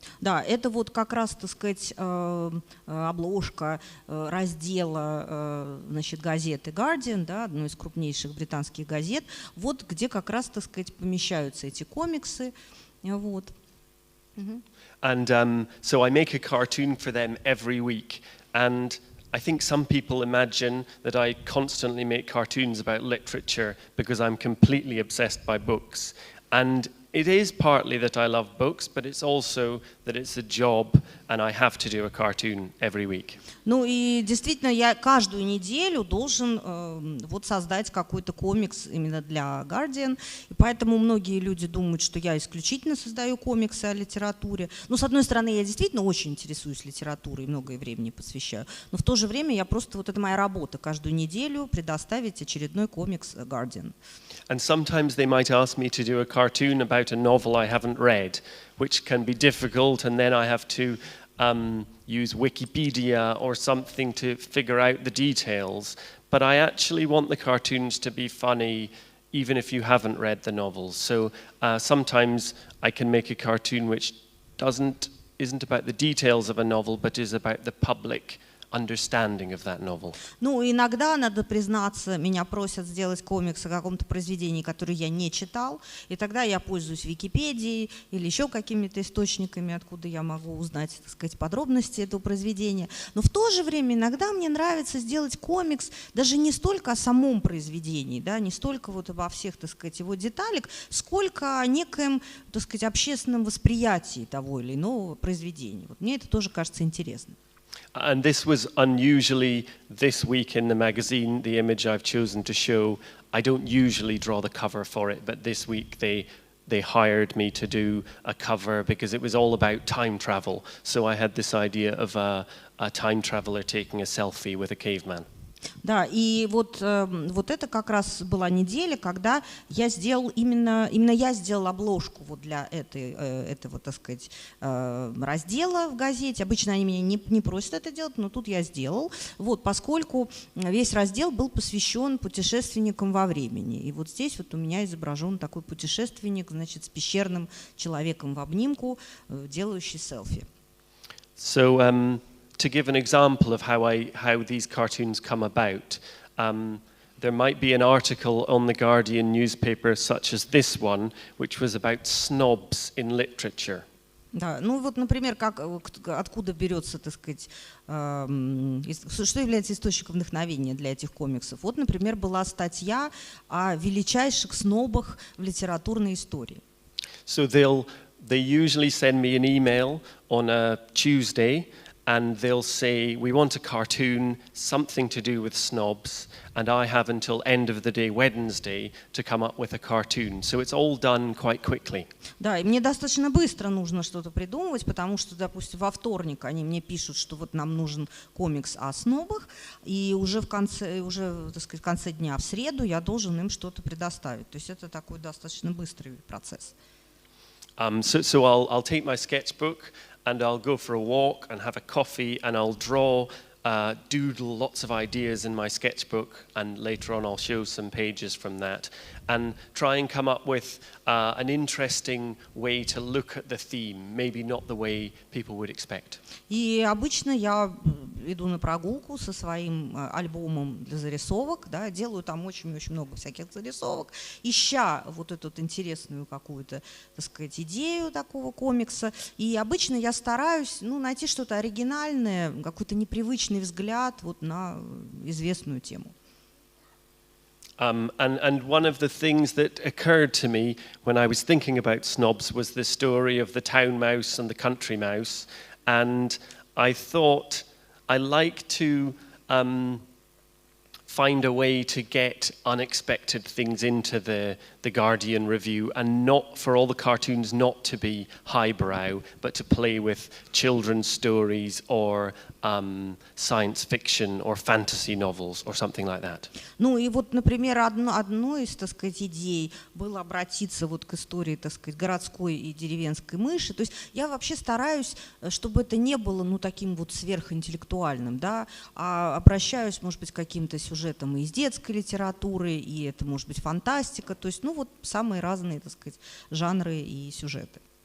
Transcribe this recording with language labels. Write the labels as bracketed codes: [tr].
[ru] Да, это вот как раз, так сказать, обложка раздела, значит, газеты Guardian, да, одной из крупнейших британских газет, вот где как раз, так сказать, помещаются эти комиксы, вот. [en] And so I make a cartoon for them every week, and I think some people imagine that I constantly make cartoons about literature because I'm completely obsessed by books. And it is partly that I love books, but it's also that it's a job and I have to do a cartoon every week. [ru] Ну и действительно, я каждую неделю должен вот создать какой-то комикс именно для Guardian, и поэтому многие люди думают, что я исключительно создаю комиксы о литературе. Ну, с одной стороны, я действительно очень интересуюсь литературой и многое времени посвящаю, но в то же время я просто, вот это моя работа, каждую неделю предоставить очередной комикс Guardian. [en] And sometimes they might ask me to do a cartoon about a novel I haven't read, which can be difficult, and then I have to use Wikipedia or something to figure out the details. But I actually want the cartoons to be funny even if you haven't read the novels. So sometimes I can make a cartoon which isn't about the details of a novel, but is about the public understanding of that novel. [ru] Ну, иногда, надо признаться, меня просят сделать комикс о каком-то произведении, которое я не читал, и тогда я пользуюсь Википедией или еще какими-то источниками, откуда я могу узнать, так сказать, подробности этого произведения. Но в то же время иногда мне нравится сделать комикс даже не столько о самом произведении, да, не столько вот обо всех, так сказать, его деталях, сколько о некоем, так сказать, общественном восприятии того или иного произведения. Вот мне это тоже кажется интересным. [en] And this was unusually this week in the magazine, the image I've chosen to show. I don't usually draw the cover for it, but this week they hired me to do a cover because it was all about time travel. So I had this idea of a time traveler taking a selfie with a caveman. [ru] Да, и вот это как раз была неделя, когда я сделал именно я сделал обложку вот для этого, так сказать, раздела в газете. Обычно они меня не просят это делать, но тут я сделал, вот, поскольку весь раздел был посвящен путешественникам во времени. И вот здесь вот у меня изображен такой путешественник, значит, с пещерным человеком в обнимку, делающий селфи. [en] So to give an example of how these cartoons come about, there might be an article on the Guardian newspaper, such as this one, which was about snobs in literature. [ru] Да, ну вот, например, откуда берется, так сказать, что является источником вдохновения для этих комиксов? Вот, например, была статья о величайших снобах в литературной истории. [en] So they usually send me an email on a Tuesday, and they'll say, we want a cartoon, something to do with snobs, and I have until end of the day, Wednesday, to come up with a cartoon. So it's all done quite quickly. [ru] Да, и мне достаточно быстро нужно что-то придумывать, потому что, допустим, во вторник они мне пишут, что вот нам нужен комикс о снобах, и уже так сказать, в конце дня, в среду, я должен им что-то предоставить. То есть это такой достаточно быстрый процесс. [en] So I'll take my sketchbook, and I'll go for a walk and have a coffee, and I'll draw, doodle lots of ideas in my sketchbook, and later on I'll show some pages from that, and try and come up with an interesting way to look at the theme, maybe not the way people would expect. [ru] И обычно я иду на прогулку со своим альбомом для зарисовок, да, делаю там очень-очень много всяких зарисовок, ища вот эту интересную какую-то, так сказать, идею такого комикса. И обычно я стараюсь, найти что-то оригинальное, какой-то непривычный взгляд вот на известную тему. [en] And one of the things that occurred to me when I was thinking about snobs was the story of the town mouse and the country mouse, and I thought I like to find a way to get unexpected things into the Guardian review, and not for all the cartoons not to be highbrow, but to play with children's stories or science fiction or fantasy novels or something like that. [ru] Ну и вот, например, одной из, так сказать, идей было обратиться вот к истории, так сказать, городской и деревенской мыши. То есть я вообще стараюсь, чтобы это не было, таким вот сверхинтеллектуальным, да, а обращаюсь, может быть, к каким-то сюжетам из детской литературы, и это может быть фантастика, то есть, вот самые разные, так сказать, жанры и сюжеты.